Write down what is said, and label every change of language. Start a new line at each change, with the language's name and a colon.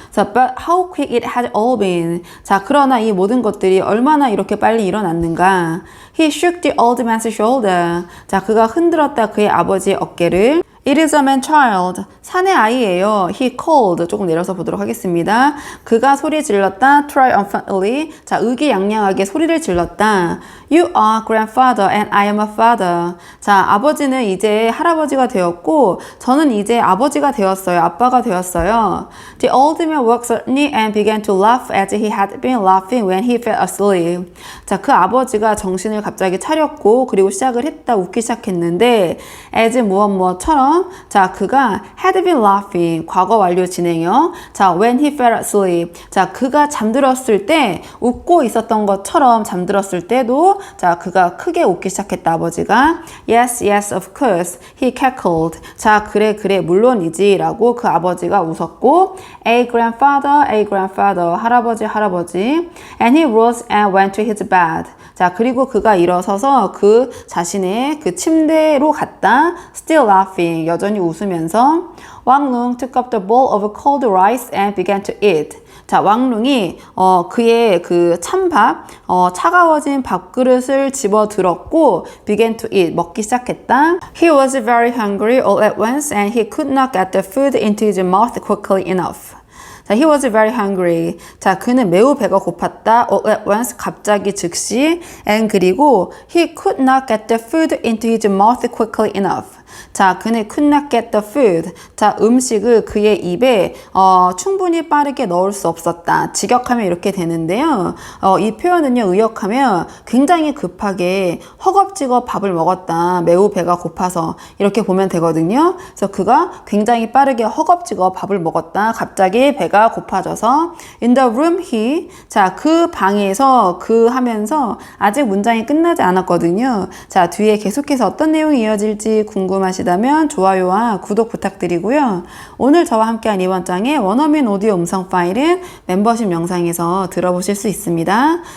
English: 자, but how quick it had all been.
Korean: 자, 그러나 이 모든 것들이 얼마나 이렇게 빨리 일어났는가.
English: He shook the old man's shoulder.
Korean: 자, 그가 흔들었다 그의 아버지의 어깨를.
English: It is a man child.
Korean: 사내 아이예요.
English: He called.
Korean: 조금 내려서 보도록 하겠습니다. 그가 소리 질렀다.
English: Triumphantly.
Korean: 자, 의기양양하게 소리를 질렀다.
English: You are grandfather and I am a father.
Korean: 자, 아버지는 이제 할아버지가 되었고 저는 이제 아버지가 되었어요. 아빠가 되었어요.
English: The old man woke suddenly and began to laugh as he had been laughing when he fell asleep.
Korean: 자, 그 아버지가 정신을 갑자기 차렸고 그리고 시작을 했다. 웃기 시작했는데 as 무엇처럼 자, 그가
English: had been laughing.
Korean: 과거 완료 진행형. 자,
English: when he fell asleep.
Korean: 자, 그가 잠들었을 때 웃고 있었던 것처럼 잠들었을 때도 자, 그가 크게 웃기 시작했다. 아버지가
English: Yes, yes, of course. He cackled.
Korean: 자, 그래, 물론이지 라고 그 아버지가 웃었고
English: A grandfather.
Korean: 할아버지.
English: And he rose and went to his bed.
Korean: 자, 그리고 그가 일어서서 그 자신의 그 침대로 갔다.
English: Still laughing.
Korean: 여전히 웃으면서
English: 왕룽 took up the bowl of cold rice and began to eat.
Korean: 자, 왕룽이 그의 그 찬밥, 차가워진 밥그릇을 집어 들었고
English: began to eat,
Korean: 먹기 시작했다.
English: He was very hungry all at once and he could not get the food into his mouth quickly enough. 자, he was very hungry.
Korean: 자, 그는 매우 배가 고팠다.
English: All at once,
Korean: 갑자기 즉시.
English: And
Korean: 그리고
English: he could not get the food into his mouth quickly enough.
Korean: 자, 그는
English: could not get the food.
Korean: 자, 음식을 그의 입에 충분히 빠르게 넣을 수 없었다. 직역하면 이렇게 되는데요. 이 표현은요, 의역하면 굉장히 급하게 허겁지겁 밥을 먹었다. 매우 배가 고파서 이렇게 보면 되거든요. 그래서 그가 굉장히 빠르게 허겁지겁 밥을 먹었다. 갑자기 배가 고파져서
English: in the room he.
Korean: 자, 그 방에서 그 하면서 아직 문장이 끝나지 않았거든요. 자, 뒤에 계속해서 어떤 내용이 이어질지 궁금하시다면 좋아요와 구독 부탁드리고요. 오늘 저와 함께한 이번 장의 원어민 오디오 음성 파일은 멤버십 영상에서 들어보실 수 있습니다.